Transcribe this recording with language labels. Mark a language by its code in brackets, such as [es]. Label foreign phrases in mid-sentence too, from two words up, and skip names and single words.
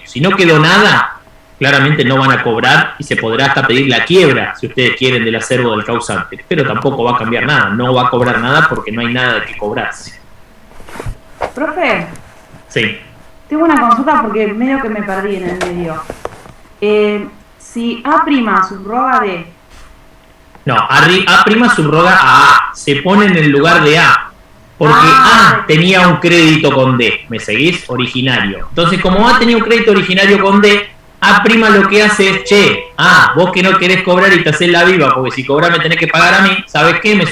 [es] Si no quedó nada, claramente no van a cobrar y se podrá hasta pedir la quiebra, si ustedes quieren, del acervo del causante, pero tampoco va a cambiar nada, no va a cobrar nada porque no hay nada de que cobrarse. Profe, Sí. tengo una consulta porque medio que me perdí en el medio. Si A' subroga de... No, A' subroga a A, se pone en el lugar de A, porque A tenía un crédito con D, ¿me seguís? Originario. Entonces, como A tenía un crédito originario con D, A' lo que hace es, vos que no querés cobrar y te hacés la viva, porque si cobrás me tenés que pagar a mí, ¿sabes qué?